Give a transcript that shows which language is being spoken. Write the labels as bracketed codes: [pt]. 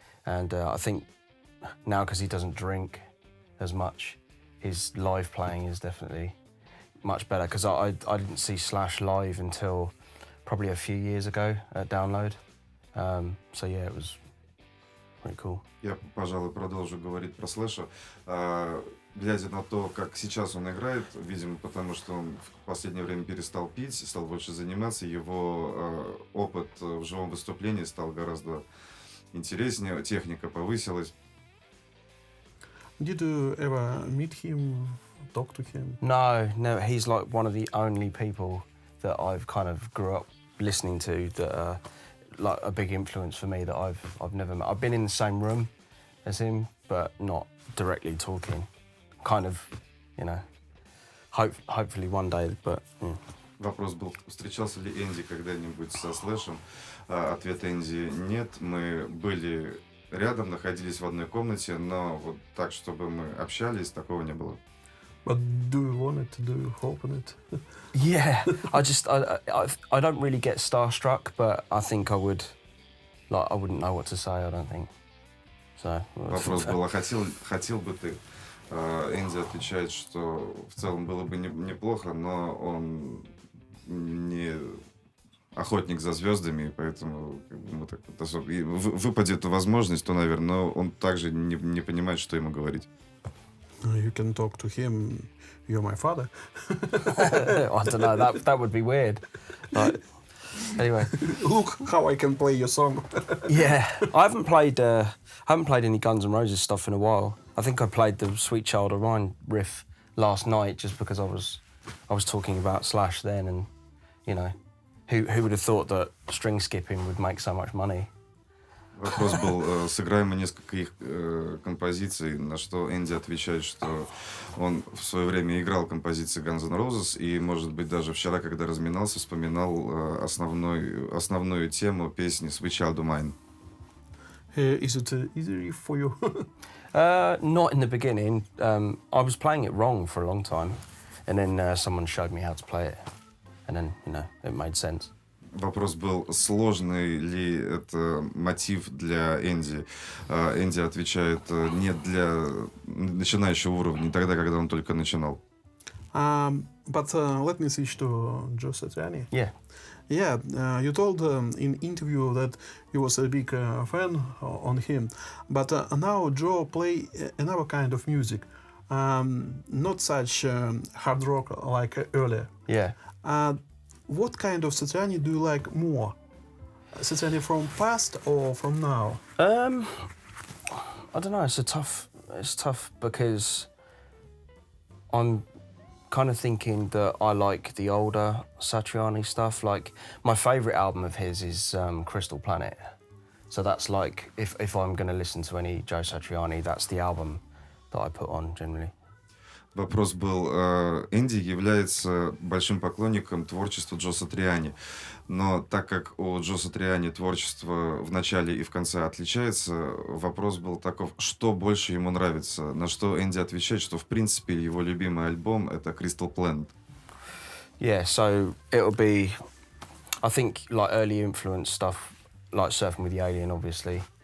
[en] And I think now, because he doesn't drink as much, his live playing is definitely much better. Because I didn't see Slash live until probably a few years ago at Download. So yeah, it was pretty cool. [ru] Я, пожалуй, продолжу говорить про Слэша. Глядя на то, как сейчас он играет, видимо, потому что он в последнее время перестал пить, стал больше заниматься, его опыт в живом выступлении стал гораздо интереснее, техника повысилась. [en] Did you ever meet him, talk to him? No, he's like one of the only people that I've kind of grew up listening to that are like a big influence for me that I've never met. I've been in the same room as him, but not directly talking. Kind of, hopefully one day, but... Yeah. [ru] Вопрос был, встречался ли Энди когда-нибудь со Слэшем? Ответ Энди – нет. Мы были рядом, находились в одной комнате, но вот так, чтобы мы общались, такого не было. [en] But do you want it? Do you hope on it? Yeah, I don't really get starstruck, but I think I wouldn't know what to say, I don't think. So, [ru] Вопрос был, хотел бы ты? Энди отвечает, что в целом было бы неплохо, но он не охотник за звездами, поэтому как бы, мы так вот особо... Выпадет возможность, то, наверное, но он также не понимает, что ему говорить. [en] You can talk to him. You're my father. I don't know. That would be weird. Like, anyway, Look how I can play your song. yeah, I haven't played any Guns N' Roses stuff in a while. I think I played the Sweet Child of Mine riff last night just because I was talking about Slash then, and you know, who would have thought that string skipping would make so much money? [ru] Вопрос был, сыграем мы несколько их композиций, на что Энди отвечает, что он в свое время играл композиции Guns N' Roses, и, может быть, даже вчера, когда разминался, вспоминал основную тему песни Sweet Child of Mine. [en] Is it easy for you? Not in the beginning. I was playing it wrong for a long time, and then someone showed me how to play it, and then, you know, it made sense. [ru] Вопрос был, сложный ли это мотив для Энди. Энди отвечает, нет, для начинающего уровня, тогда, когда он только начинал. [en] But let me switch to Joe Satriani. Yeah. Yeah, you told in interview that you was a big fan on him, but now Joe play another kind of music, not such hard rock like earlier. Yeah. What kind of Satriani do you like more? Satriani from past or from now? I don't know. It's tough because I'm kind of thinking that I like the older Satriani stuff. Like my favourite album of his is Crystal Planet. So that's like if I'm going to listen to any Joe Satriani, that's the album that I put on generally. [ru] Вопрос был, Энди является большим поклонником творчества Джо Сатриани, но так как у Джо Сатриани творчество в начале и в конце отличается, вопрос был таков, что больше ему нравится, на что Энди отвечает, что в принципе его любимый альбом это Crystal Planet. [en] Yeah, so it'll be, I think, like early influence stuff, like Surfing with the Alien, obviously.